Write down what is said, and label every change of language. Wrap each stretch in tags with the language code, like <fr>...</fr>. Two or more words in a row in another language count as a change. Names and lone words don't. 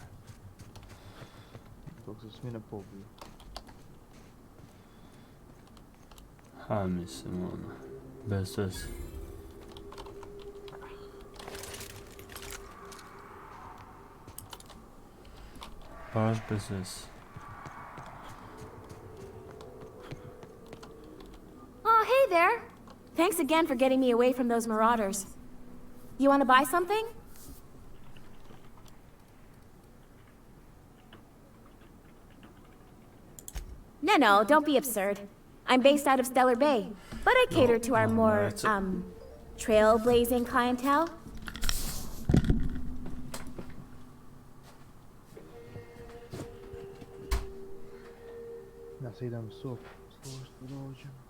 <sr>Dok se svi ne pobiju. Ha, mislim, ono, bez veze. Baš bez veze.</sr> <en>Oh, hey there. Thanks again for getting me away from those marauders. You want to buy something? No, don't be absurd. I'm based out of Stellar Bay, but I cater to our more, trailblazing clientele.</en> <sr>Ja se idem sop složiti da dođem.</sr>